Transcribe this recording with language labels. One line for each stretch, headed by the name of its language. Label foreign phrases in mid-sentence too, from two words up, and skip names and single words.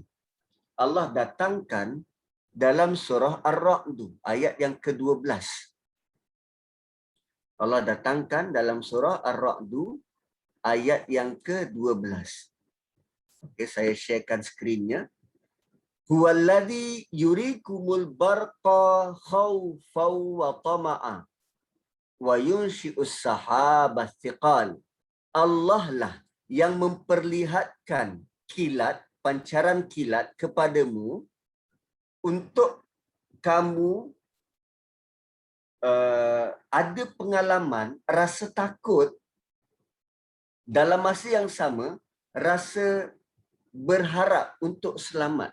Malay: Allah datangkan dalam surah Ar-Ra'd, ayat yang ke-12. Allah datangkan dalam surah Ar-Ra'd, ayat yang ke-12. Okey, saya sharekan skrinnya.
Arabic: هو الذي يريكم البرق خوفا وطمعا وينشئ السحاب الثقال.
Malay: Allah lah yang memperlihatkan kilat, pancaran kilat kepadamu untuk kamu ada pengalaman rasa takut, dalam masa yang sama rasa berharap untuk selamat.